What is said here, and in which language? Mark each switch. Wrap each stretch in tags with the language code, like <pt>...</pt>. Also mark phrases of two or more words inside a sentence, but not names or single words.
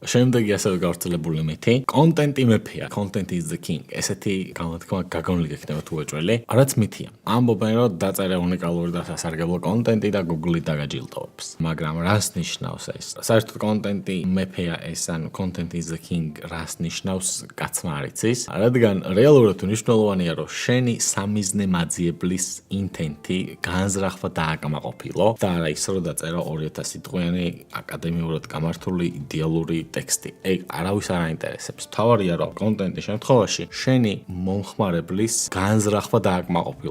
<ka>შემდეგი ასევე გავრცელებული მითი, კონტენტი მეფეა,</ka> <en>content is the king.</en> <ka>ესეთი გამოთქმა გაგონილი გექნება თუ ეჭველი. რაც მითია. ამბობენ, რომ დაწერა უნიკალური და სასარგებლო კონტენტი და Google-ი დაგაჯილდოვებს. მაგრამ რას ნიშნავს ეს? საერთოდ კონტენტი მეფეა ეს, ანუ</ka> <en>content is the king</en> <ka>რას ნიშნავს, კაცმა არ იცის. რადგან რეალურად მნიშვნელოვანია, რომ შენი სამიზნე მაძიებლის ინტენტი განზრახვა დააკმაყოფილო და არა ის, რომ დაწერა 2000 სიტყვიანი აკადემიურად გამართული იდეალური ტექსტი. ეგ არავის არ აინტერესებს. თავარია, რომ კონტენტის შემთხვევაში შენი მომხმარებლის განზრახვა დააკმაყოფილო.</ka>